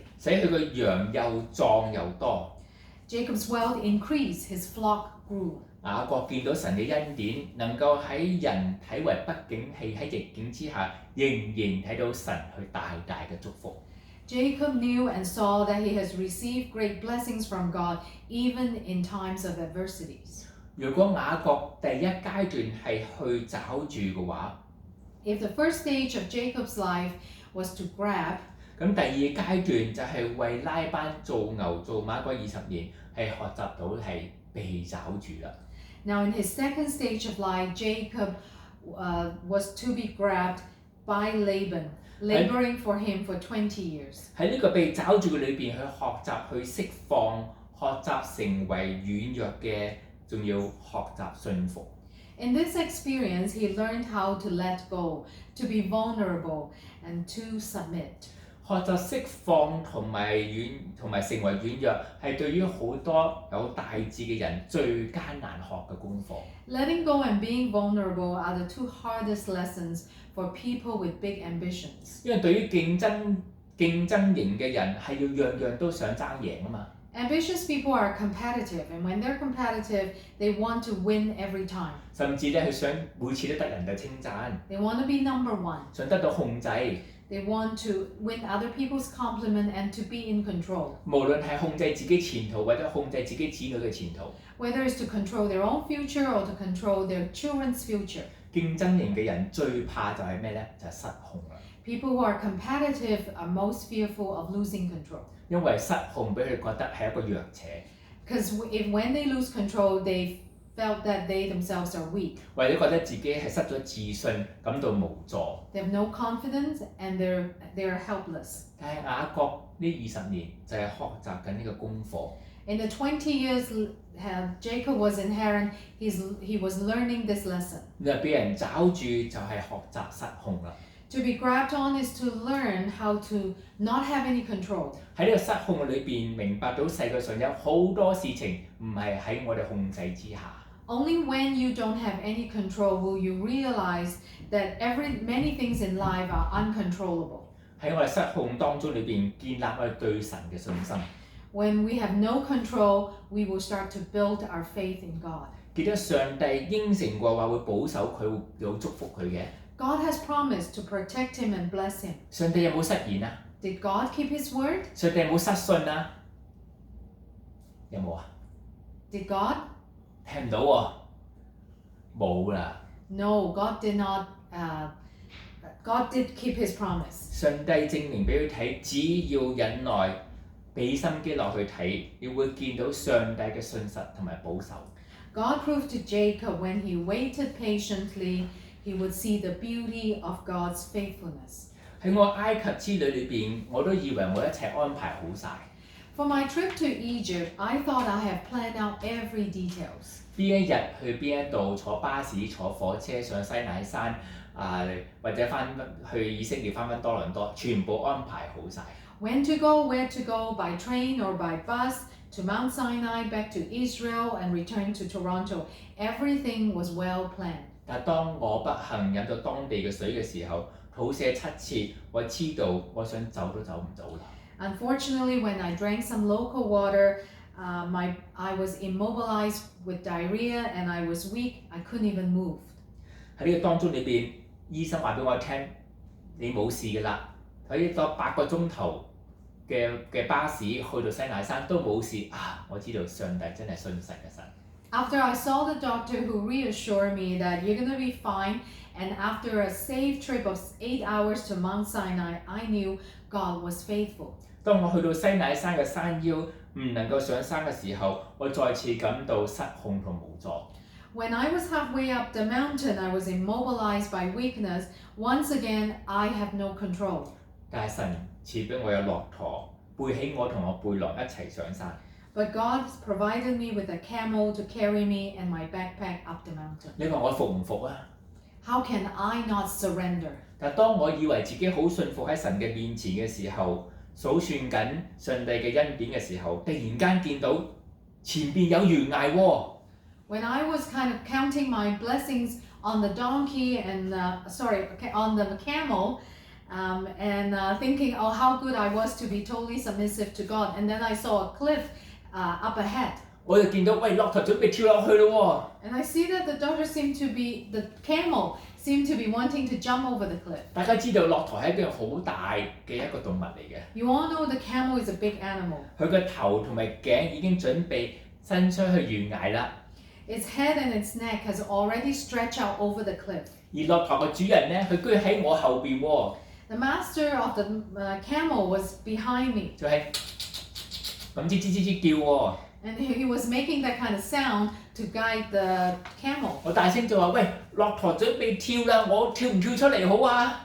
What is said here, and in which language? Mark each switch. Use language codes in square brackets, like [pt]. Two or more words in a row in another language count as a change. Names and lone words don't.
[yue] 使佢個羊又壯又多。 [en] Jacob's wealth increased, his flock grew. [yue] 雅各見到神嘅恩典，能夠喺人睇為不景氣喺逆境之下，仍然睇到神去大大嘅祝福。 [en] Jacob knew and saw that he has received great blessings from God even in times of adversities. [yue] 如果雅各第一階段係去找住嘅話， [en] If the first stage of Jacob's life was to grab, [yue] 咁第2階段就係為拉班做牛做馬嗰20年，係學習到係被找住啦。 [en] now in his second stage of life, Jacob was to be grabbed by Laban, laboring for him for 20 years. [yue] 喺呢個被找住嘅裏邊，去學習去釋放，學習成為軟弱嘅，仲要學習信服。 [en] In this experience, he learned how to let go, to be vulnerable, and to submit. [yue] 學習釋放同埋成為軟弱，係對於好多有大志嘅人最艱難學嘅功課。 [en] Letting go and being vulnerable are the 2 hardest lessons for people with big ambitions. [yue] 因為對於競爭型嘅人係要樣樣都想爭贏啊嘛。 [en] Ambitious people are competitive, and when they're competitive, they want to win every time. [yue] 甚至咧，佢想每次都得人哋稱讚， [en] They want to be number 1. [yue] 想得到控制。 [en] They want to win other people's compliment and to be in control. [yue] 無論係控制自己前途，或者控制自己子女嘅前途。 [en] Whether it's to control their own future or to control their children's future. [yue] 競爭型嘅人最怕就係咩咧？就係失控啦。 [en] People who are competitive are most fearful of losing control. [yue] 因為失控俾佢覺得係一個弱者， [en] Because when they lose control, they felt that they themselves are weak. [yue] 或者覺得自己係失咗自信，感到無助。 [en] They have no confidence and they're helpless. [yue] 但係雅各呢20年就係學習緊呢個功課。 [en] In the 20 years Jacob was in Haran, he was learning this lesson. [yue] 你話俾人找住就係學習失控啦。 [en] To be grabbed on is to learn how to not have any control. [yue] 喺呢個失控嘅裏邊，明白到世界上有好多事情唔係喺我哋控制之下。 [en] Only when you don't have any control will you realize that many things in life are uncontrollable. [yue] 喺我哋失控當中裏邊，建立我哋對神嘅信心。 [en] When we have no control, we will start to build our faith in God. [yue] 記得上帝應承過話會保守佢，會有祝福佢嘅。 [en] God has promised to protect him and bless him. [yue] 上帝有冇失言啊？ [en] Did God keep his word? [yue] 上帝有冇失信啊？ 有冇啊？ [en] Did God? [yue] 聽唔到喎，冇啦。 [en] No, God did not. God did keep His promise. [yue] 上帝證明俾佢睇，只要忍耐，俾心機落去睇，你會見到上帝嘅信實同埋保守。 [en] God proved to Jacob when he waited patiently, he would see the beauty of God's faithfulness. [yue] 喺我埃及之旅裏邊，我都以為我一切安排好晒。 [en] For my trip to Egypt, I thought I had planned out every details. [yue] 邊一日去邊一度，坐巴士、坐火車上西乃山，或者翻去以色列翻多倫多，全部安排好晒。 [en] When to go, where to go, by train or by bus, to Mount Sinai, back to Israel, and return to Toronto. Everything was well planned. [yue] 但當我不幸飲到當地嘅水嘅時候，肚瀉7次，我知道我想走都走唔到啦。 [en] Unfortunately, when I drank some local water, I was immobilized with diarrhea and I was weak. I couldn't even move. [yue] 喺呢個當中裏邊，醫生話俾我聽，你冇事㗎啦。喺個8個鐘頭嘅巴士去到西乃山都冇事啊！我知道上帝真係信實嘅神。 [en] After I saw the doctor who reassured me that you're going to be fine, and after a safe trip of 8 hours to Mount Sinai, I knew God was faithful. [yue] 當我去到西乃山嘅山腰，唔能夠上山嘅時候，我再次感到失控同無助。 [en] When I was halfway up the mountain, I was immobilized by weakness. Once again, I have no control. [yue] 但係神賜俾我有駱駝，背起我同我背囊一齊上山。 [en] But God provided me with a camel to carry me and my backpack up the mountain. [yue] 你話我服唔服啊？ [en] How can I not surrender? [yue] 但當我以為自己好信服喺神嘅面前嘅時候，數算緊上帝嘅恩典嘅時候，突然間見到前邊有懸崖喎。 [en] When I was kind of counting my blessings on the donkey and on the camel, and thinking, oh, how good I was to be totally submissive to God, and then I saw a cliff up ahead. [yue] 我就見到喂駱駝準備跳落去咯喎。 [en] And I see that the camel seemed to be wanting to jump over the cliff. [yue] 大家知道駱駝係一樣好大嘅一個動物嚟嘅， [en] You all know the camel is a big animal. [yue] 佢個頭同埋頸已經準備伸出去懸崖啦。 [en] Its head and its neck has already stretched out over the cliff. [yue] 而駱駝嘅主人咧，佢居然喺我後邊喎， [en] The master of the camel was behind me, [yue] 就係咁吱吱吱吱叫喎。 [en] and he was making that kind of sound to guide the camel. [yue] 我大聲就話：喂，駱駝準備跳啦，我跳唔跳出嚟好啊？